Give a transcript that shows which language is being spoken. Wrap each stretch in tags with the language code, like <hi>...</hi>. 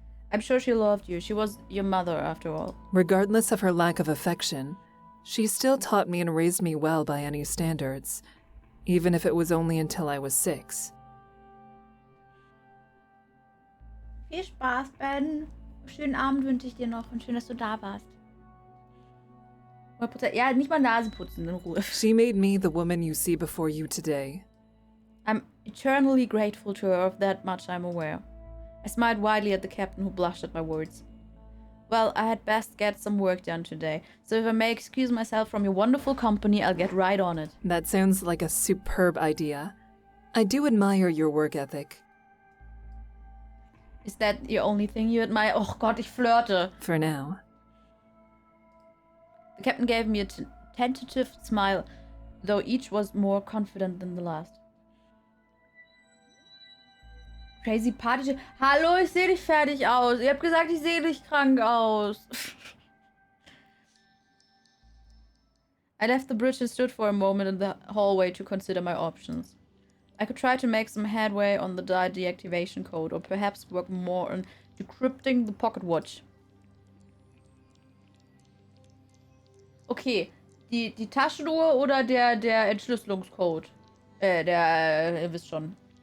<en>I'm sure she loved you. She was your mother, after all. Regardless of her lack of affection, she still taught me and raised me well by any standards, even if it was only until I was 6.</en> <de>Viel Spaß, Ben. Schönen Abend wünsche ich dir noch und schön, dass du da warst. 100%. Ja, nicht mal Nase putzen, in Ruhe.</de> <en>She made me the woman you see before you today. I'm eternally grateful to her, of that much I'm aware. I smiled widely at the captain, who blushed at my words. Well, I had best get some work done today, so if I may excuse myself from your wonderful company, I'll get right on it. That sounds like a superb idea. I do admire your work ethic. Is that your only thing you admire?</en> <de>Oh Gott, ich flirte.</de> <en>For now. The captain gave me a tentative smile, though each was more confident than the last. Crazy Party.</en> <de>Hallo, ich sehe nicht fertig aus. Ihr habt gesagt, ich sehe nicht krank aus.</de> <en>I left the bridge and stood for a moment in the hallway to consider my options. I could try to make some headway on the die deactivation code, or perhaps work more on decrypting the pocket watch.</en> <de>Okay, die Taschenuhr oder der Entschlüsselungscode? Ihr wisst schon.</de>